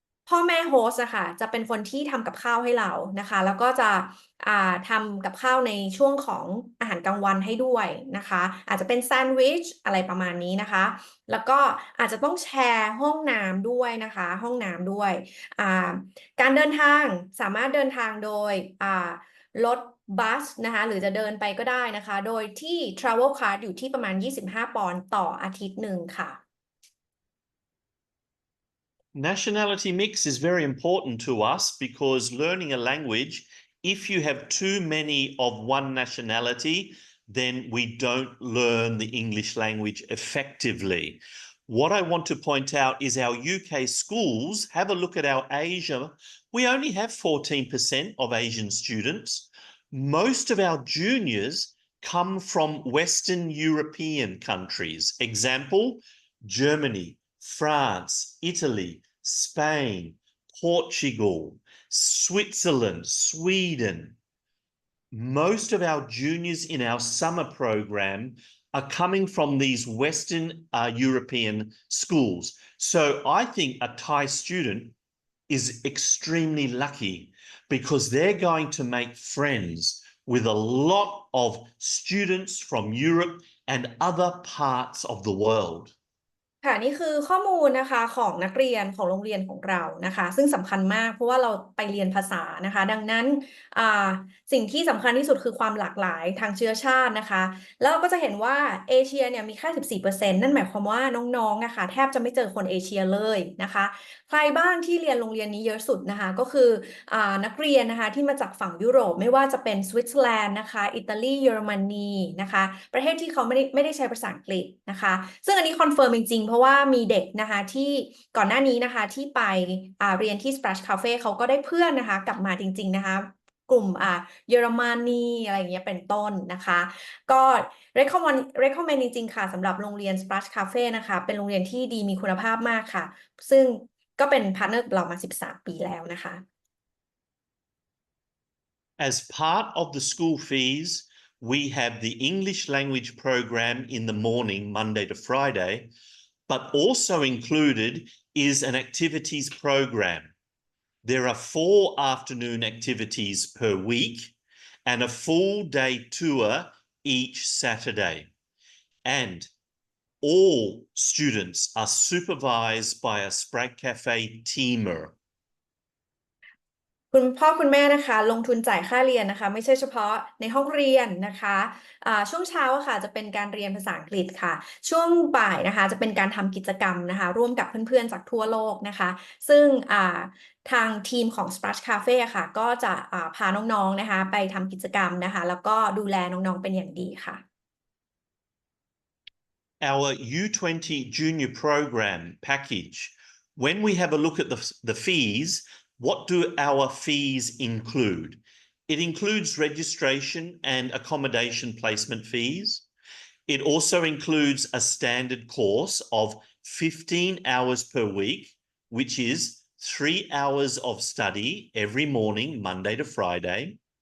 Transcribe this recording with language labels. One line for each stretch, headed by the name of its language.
Thai: พ่อแม่โฮสต์ค่ะจะเป็นคนที่ทำกับข้าวให้เรานะคะแล้วก็จะทำกับข้าวในช่วงของอาหารกลางวันให้ด้วยนะคะอาจจะเป็นแซนด์วิชอะไรประมาณนี้นะคะแล้วก็อาจจะต้องแชร์ห้องน้ำด้วยนะคะห้องน้ำด้วยการเดินทางสามารถเดินทางโดยรถบัสนะคะหรือจะเดินไปก็ได้นะคะโดยที่ travel card อยู่ที่ประมาณ25 ปอนด์ต่ออาทิตย์หนึ่งค่ะ
English: Nationality mix is very important to us because learning a language, if you have too many of one nationality, then we don't learn the English language effectively. What I want to point out is our UK schools, have a look at our Asia. We only have 14% of Asian students. Most of our juniors come from Western European countries. Example, Germany, France, Italy, Spain, Portugal, Switzerland, Sweden. Most of our juniors in our summer program are coming from these Western European schools. So I think a Thai student is extremely lucky because they're going to make friends with a lot of students from Europe and other parts of the world.
Thai: ค่ะนี่คือข้อมูลนะคะของนักเรียนของโรงเรียนของเรานะคะซึ่งสำคัญมากเพราะว่าเราไปเรียนภาษานะคะดังนั้นสิ่งที่สำคัญที่สุดคือความหลากหลายทางเชื้อชาตินะคะแล้วเราก็จะเห็นว่าเอเชียเนี่ยมีแค่ 14% นั่นหมายความว่าน้องๆนะคะแทบจะไม่เจอคนเอเชียเลยนะคะใครบ้างที่เรียนโรงเรียนนี้เยอะสุดนะคะก็คือ นักเรียนนะคะที่มาจากฝั่งยุโรปไม่ว่าจะเป็นสวิตเซอร์แลนด์นะคะอิตาลีเยอรมนีนะคะประเทศที่เขาไม่ได้ใช้ภาษาอังกฤษนะคะซึ่งอันนี้คอนเฟิร์มจริงๆเพราะว่ามีเด็กนะคะที่ก่อนหน้านี้นะคะที่ไป เรียนที่ Sprachcaffe เขาก็ได้เพื่อนนะคะกลับมาจริงๆนะคะกลุ่มเยอรมนีอะไรอย่างเงี้ยเป็นต้นนะคะก็ recommend จริงๆค่ะสำหรับโรงเรียน Sprachcaffe นะคะเป็นโรงเรียนที่ดีมีคุณภาพมากค่ะซึ่งก็เป็นพาร์ทเนอร์เรามา13 ปีแล้วนะคะ
English: As part of the school fees, we have the English language program in the morning, Monday to Friday, but also included is an activities program. There are 4 afternoon activities per week and a full day tour each Saturday. And all students are supervised by a Sprachcaffe teamer.
Thai: คุณพ่อคุณแม่นะคะลงทุนจ่ายค่าเรียนนะคะไม่ใช่เฉพาะในห้องเรียนนะคะช่วงเช้าค่ะจะเป็นการเรียนภาษาอังกฤษค่ะช่วงบ่ายนะคะจะเป็นการทำกิจกรรมนะคะร่วมกับเพื่อนๆจากทั่วโลกนะคะซึ่งทางทีมของ Sprachcaffe ค่ะก็จะพาน้องๆนะคะไปทำกิจกรรมนะคะแล้วก็ดูแลน้องๆเป็นอย่างดีค่ะ
English: Our U20 junior program package, when we have a look at the fees, what do our fees include? It includes registration and accommodation placement fees. It also includes a standard course of 15 hours per week, which is 3 hours of study every morning, Monday to Friday.